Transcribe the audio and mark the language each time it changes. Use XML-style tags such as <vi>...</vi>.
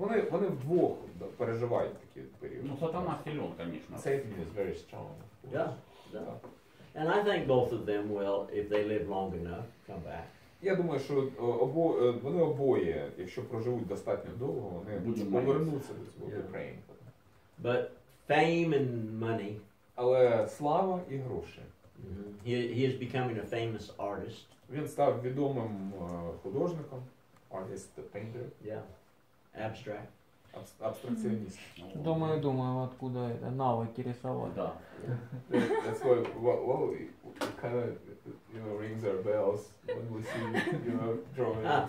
<uk>Вони вдвох переживають такі періоди.</uk> <ru>Сатана силен, конечно.</ru> <en>Satan is very strong. Yeah. And I think both of them will, if they live long enough, come back.</en> <uk>Я думаю, що вони обоє, якщо проживуть достатньо довго, вони повернуться до свого Україні.</uk> <en>But fame and money.</en> <uk>Але слава і гроші.</uk> <en>He is becoming a famous artist.</en> <uk>Він став відомим художником,</uk> <en>artist, painter. Yeah. Abstract.</en> <uk>Абстракціоніст.</uk> <ru>Думаю, откуда это навыки рисовать. Да.</ru> <en>That's why, well, it kind of, rings our bells when we see, drawing.</en>